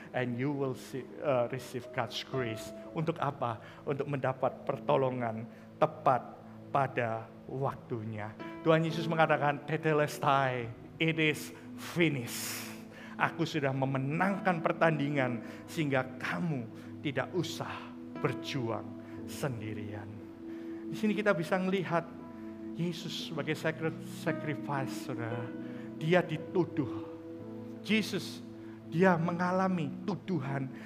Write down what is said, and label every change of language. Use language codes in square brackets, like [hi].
[en] And you will receive God's grace. [id] Untuk apa? Untuk mendapat pertolongan tepat pada waktunya. Tuhan Yesus mengatakan, Tetelestai, [en] it is finished. [id] Aku sudah memenangkan pertandingan sehingga kamu tidak usah berjuang sendirian. Di sini kita bisa melihat Yesus sebagai sacrifice, saudara. Dia dituduh. Yesus, dia mengalami tuduhan.